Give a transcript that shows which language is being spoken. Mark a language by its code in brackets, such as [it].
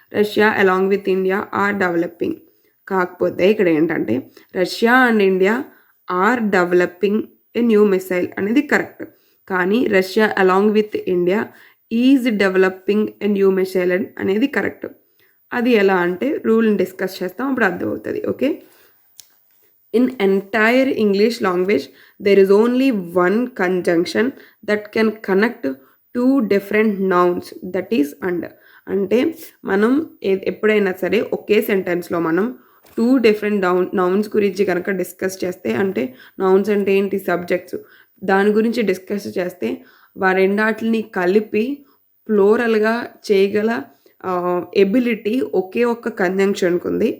[en] Russia along with India are developing. [te] కాకపోతే ఇక్కడ ఏంటంటే [en] Russia and India are developing a new missile అనేది correct. కానీ Russia along with India is developing a new missile అనేది correct. [te] అది ఎలా అంటే రూల్ని డిస్కస్ చేస్తాం, అప్పుడు అర్థమవుతుంది. [en] Okay, in entire English language there is only one conjunction that can connect two different nouns, that is and. [te] అంటే మనం ఎప్పుడైనా సరే ఒకే సెంటెన్స్లో మనం 2 డిఫరెంట్ నౌన్స్ గురించి కనుక డిస్కస్ చేస్తే, అంటే నౌన్స్ అంటే ఏంటి, సబ్జెక్ట్స్, దాని గురించి డిస్కస్ చేస్తే రెండాటిని కలిపి ప్లోరల్గా చేయగల ఎబిలిటీ ఒకే ఒక్క కంజంక్షన్కి ఉంది.